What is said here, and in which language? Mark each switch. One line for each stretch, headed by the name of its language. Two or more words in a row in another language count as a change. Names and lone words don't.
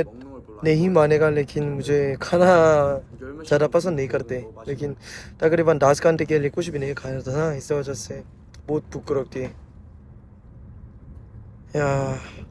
Korean: 먹는 걸 별로 안
Hindi: नहीं
Korean: 좋아해서.
Hindi: मानेगा लेकिन मुझे खाना
Korean: 열몇
Hindi: ज़्यादा
Korean: 시간
Hindi: पसंद नहीं
Korean: 먹고
Hindi: करते
Korean: 뭐 맛있는
Hindi: लेकिन तकरीबन 10 घंटे के लिए कुछ भी नहीं खाया था ना इस वजह से बहुत भूख लगती है 야